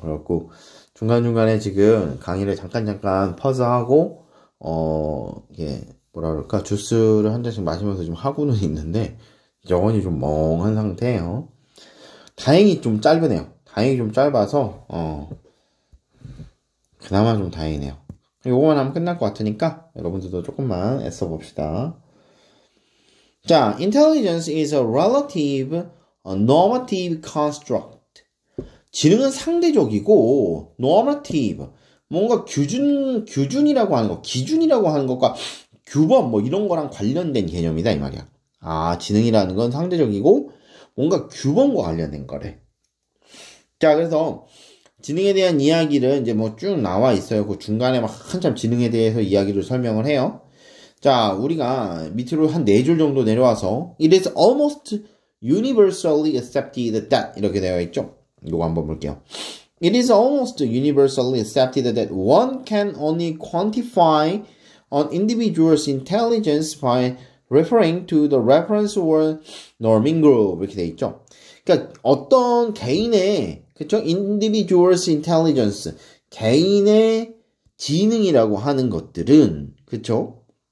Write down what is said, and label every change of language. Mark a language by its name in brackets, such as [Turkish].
[Korean] 그래갖고 중간중간에 지금 강의를 잠깐 퍼즈하고 이게 뭐라 그럴까, 주스를 한 잔씩 마시면서 좀 하고는 있는데 영혼이 좀 멍한 상태예요. 다행히 좀 짧으네요. 다행히 좀 짧아서 그나마 좀 다행이네요. 요거만 하면 끝날 것 같으니까 여러분들도 조금만 애써 봅시다. [English] 자, intelligence is a relative, normative construct. [Korean] 지능은 상대적이고 normative, 뭔가 규준이라고 하는 거, 기준이라고 하는 것과 규범 뭐 이런 거랑 관련된 개념이다 이 말이야. 아, 지능이라는 건 상대적이고 뭔가 규범과 관련된 거래. 자, 그래서 지능에 대한 이야기를 이제 뭐 쭉 나와 있어요. 그 중간에 막 한참 지능에 대해서 이야기를 설명을 해요. 자, 우리가 밑으로 한 4줄 정도 내려와서 [English] It is almost universally accepted that [Korean] 이렇게 되어 있죠. 이거 한번 볼게요. [English] It is almost universally accepted that one can only quantify an individual's intelligence by referring to the reference or norming group [Korean] 이렇게 되어 있죠. 그러니까 어떤 개인의, 그쵸? [English] individual's intelligence, [Korean] 개인의 지능이라고 하는 것들은, 그쵸?